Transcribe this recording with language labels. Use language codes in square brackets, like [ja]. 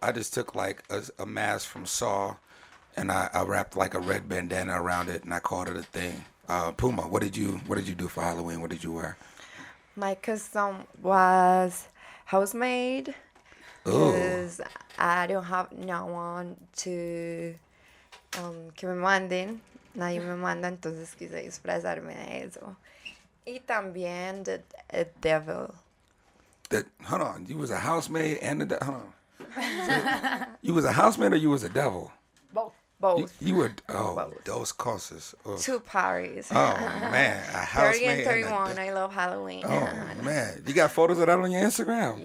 [en] I just took like a mask from Saw, and I wrapped like a red bandana around it, and I called it a thing. Puma, what did you do for Halloween? What did you wear? My custom was housemaid Ooh. because I don't have no one to [es] que me manden. Nadie me manda, entonces quise disfrazarme de eso. Y también [en] the devil. Hold on, you was a housemaid and the hold on. You was a housemaid or you was a devil? Both. You were Both. those causes. Two parties. Oh man, a housemaid and and 31. I love Halloween. Oh man, you got photos of that on your Instagram?